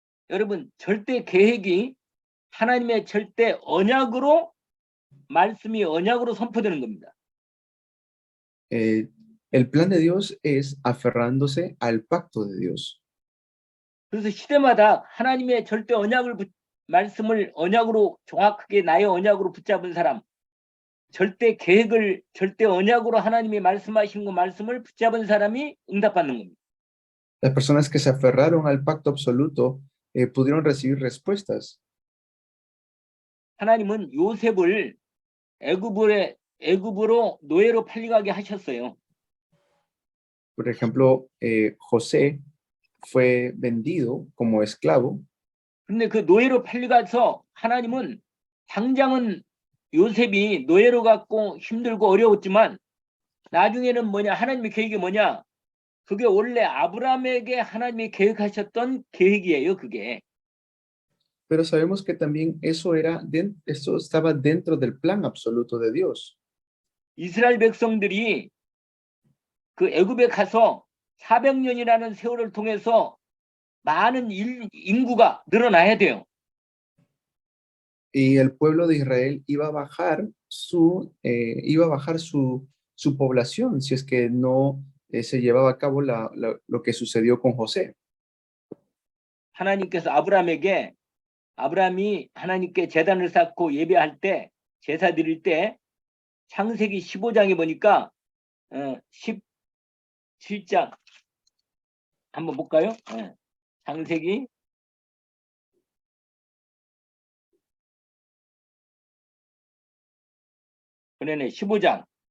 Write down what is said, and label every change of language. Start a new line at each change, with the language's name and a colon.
Korean: 여러분, 절대 계획이 하나님의 절대 언약으로 말씀이 언약으로 선포되는 겁니다.
Spanish: El plan de Dios es aferrándose al pacto de Dios.
Korean: 그래서 시대마다 하나님의 절대 말씀을 언약으로 정확하게 나의 언약으로 붙잡은 사람, 절대 계획을 절대 언약으로 하나님이 말씀하신 그 말씀을 붙잡은 사람이 응답받는 겁니다.
Spanish: Las personas que se aferraron al pacto absoluto pudieron recibir respuestas.
Korean: 하나님은 요셉을 애굽으로 노예로 팔려가게 하셨어요.
Spanish: Por ejemplo, José fue vendido como esclavo.
Korean: 근데 그 노예로 팔려가서 하나님은 당장은 요셉이 노예로 갖고 힘들고 어려웠지만 나중에는 뭐냐? 하나님의 계획이 뭐냐? 그게 원래 아브라함에게 하나님이 계획하셨던 계획이에요, 그게.
Spanish: Pero sabemos que también eso estaba dentro del plan absoluto de Dios.
Korean: 이스라엘 백성들이 그 애굽에 가서 400년이라는 세월을 통해서 많은 인구가 늘어나야 돼요.
Spanish: Y el pueblo de Israel iba a bajar su población si es que no se llevaba a cabo lo que sucedió con José.
Korean: 하나님께서 아브라함이 하나님께 제단을 쌓고 예배할 때 제사 드릴 때 창세기 15장에 보니까 17장 한번 볼까요? 창세기 그러네 15장